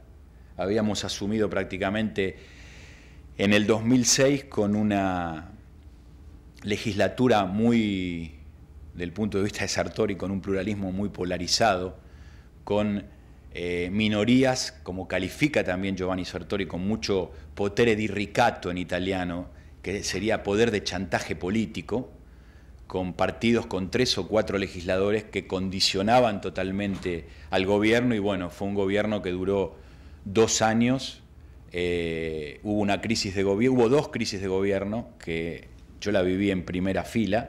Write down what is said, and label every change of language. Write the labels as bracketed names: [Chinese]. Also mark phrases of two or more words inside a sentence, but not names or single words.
[Spanish] Habíamos asumido prácticamente en el 2006 con una legislatura muy, del punto de vista de Sartori, con un pluralismo muy polarizado, con minorías, como califica también Giovanni Sartori, con mucho [Italian] potere di ricatto [Spanish] en italiano, que sería poder de chantaje político, con partidos con 3 o 4 legisladores que condicionaban totalmente al gobierno, y bueno, fue un gobierno que duró 2 años, hubo una crisis de gobierno, hubo 2 crisis de gobierno, que yo la viví en primera fila.